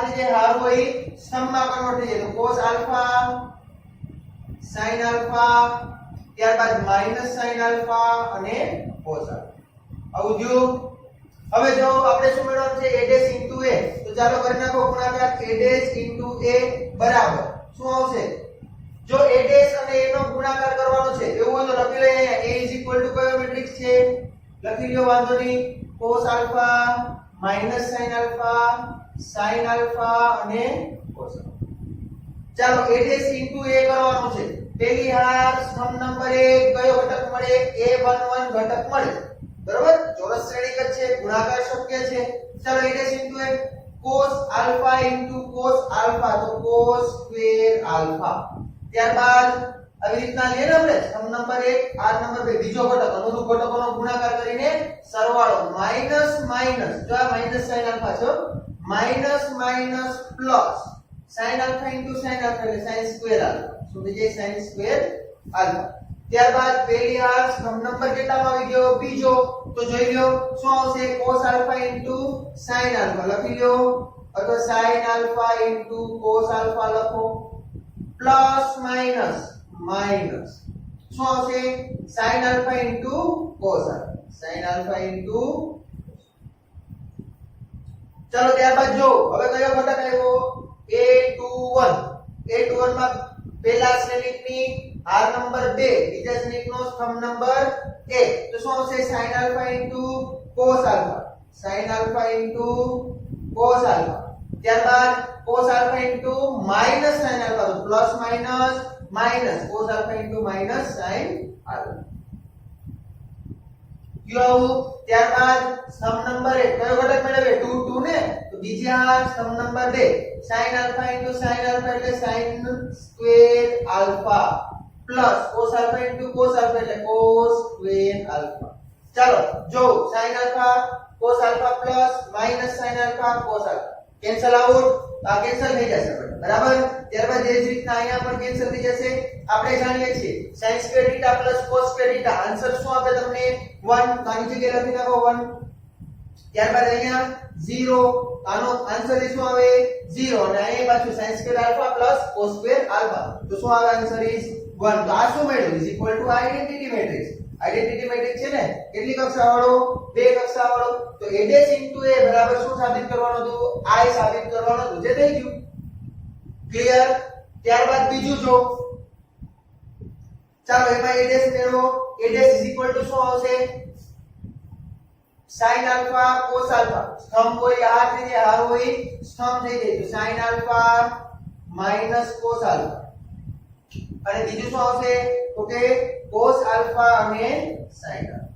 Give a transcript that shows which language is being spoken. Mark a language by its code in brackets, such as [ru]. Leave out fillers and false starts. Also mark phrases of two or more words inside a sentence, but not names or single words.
[gu] જે હાર હોય સ્તંભમાં કન્વર્ટ થઈ જાય તો [en] cos alpha sin alpha [gu] ત્યારબાદ [en] minus sin alpha [gu] અને [en] cos alpha [gu] આવું થયું હવે જો આપણે શું મેળવવાનું છે [en] A dash into A [gu] તો ચાલો કરી નાખો ગુણાકાર [en] A dash into A [gu] બરાબર શું આવશે જો [en] A dash [gu] અને A નો ગુણાકાર કરવાનો છે એવું હોય તો લખી લઈએ અહીંયા A કયો મેટ્રિક્સ છે લખી લ્યો વાંધો નહીં [en] cos alpha minus sin alpha [gu] અને [en] cos alpha [gu] ચાલો [en] A dash into A [gu] કરવાનું છે પહેલી હાર સ્તંભ નંબર 1 કયો ઘટક મળે A11 ઘટક મળે બરાબર ચોરસ શ્રેણીક જ છે ગુણાકાર શક્ય છે ચાલો [en] A dash into A cos alpha into cos alpha [gu] તો [en] cos square alpha [gu] ત્યારબાદ આવી રીતના લઈએ ને આપણે સ્તંભ નંબર 1 આર નંબર 2 બીજો ઘટક અનુરૂપ ઘટકોનો ગુણાકાર કરીને સરવાળો [en] minus minus [gu] જો આ [en] minus sin alpha [gu] છે [en] minus minus plus sin alpha into sin alpha [gu] એટલે [en] sin square alpha [gu] શું થઈ જાય [en] sin square alpha [gu] ત્યારબાદ પહેલી હાર સ્તંભ નંબર કેટલામાં આવી ગયો બીજો તો જોઈ લો શું આવશે [en] cos alpha into sin alpha [gu] લખી લો અથવા [en] sin alpha into cos alpha [gu] લખો [en] plus minus minus [gu] શું આવશે [en] sin alpha into cos alpha sin alpha into [gu] ચલો ત્યારબાદ જો હવે કયો ઘટક આવ્યો A21 માં પહેલા શ્રેણિકની r નંબર 2 બીજા શ્રેણિકનો સ્તંભ નંબર 1 તો શું આવશે [en] sin alpha into cos alpha sin alpha into cos alpha [gu] ત્યારબાદ [en] cos alpha into minus sin alpha [gu] તો [en] plus minus minus cos alpha into minus sin alpha [gu] ક્યુ ત્યારબાદ સ્તંભ નંબર 1 કયો ઘટક મેળવે 2 2 ને તો બીજા સ્તંભ નંબર 2 [en] sin alpha into sin alpha [gu] એટલે [en] sin square alpha plus cos alpha into cos alpha [gu] એટલે [en] cos square alpha [gu] ચાલો જો [en] sin alpha cos alpha [gu] plus minus sin alpha cos alpha [en] cancel out [gu] આ કેન્સલ થઈ જશે બરાબર ત્યારબાદ જે રીતના અહીંયા પણ કેન્સલ થઈ જશે આપણે જાણીએ છીએ [en] sin square theta plus cos square theta answer [gu] શું આપે તમને 1 તો આની જગ્યાએ લખી નાખો 1 ત્યારબાદ અહીંયા 0 આનો આન્સર શું આવે 0 અને અહીંયા પાછું [en] sin square alpha plus cos square alpha [gu] તો શું આવે [en] answer is 1 [gu] તો આ શું મળ્યું [en] is equal to identity matrix identity matrix [gu] આઇડેન્ટિટી મેટ્રિક્સ છે ને કેટલી કક્ષાવાળો બે કક્ષાવાળો તો [en] A dash into A [gu] બરાબર શું સાબિત કરવાનું હતું I સાબિત કરવાનું હતું જે થઈ ગયું ક્લિયર ત્યારબાદ બીજું જો ચાલો એમાં [en] A dash [gu] મેળવો [en] A dash is equal to [gu] શું આવશે [en] sin alpha cos alpha [gu] સ્તંભ હોય આ થઈ જાય હાર હોય સ્તંભ થઈ જાય તો [en] sin alpha minus cos alpha [gu] અને બીજું શું આવશે તો કે [en] cos alpha [gu] અને [en] sin alpha.